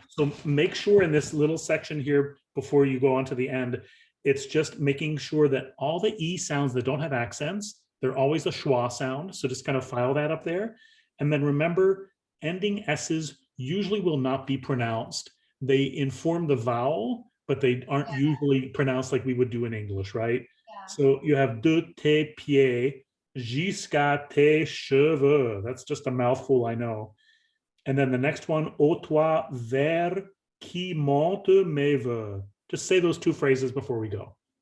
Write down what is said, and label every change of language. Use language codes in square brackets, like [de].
[en] So make sure in this little section here, before you go on to the end, it's just making sure that all the E sounds that don't have accents, they're always a schwa sound. So just kind of file that up there. And then remember, ending S's usually will not be pronounced. They inform the vowel, but they aren't usually pronounced like we would do in English, right? Yeah. So you have [fr] de tes pieds jusqu'à tes cheveux. [en] That's just a mouthful, I know. And then the next one, [fr] au toi vers qui monte mes voeux. [en] Just say those two phrases before we go.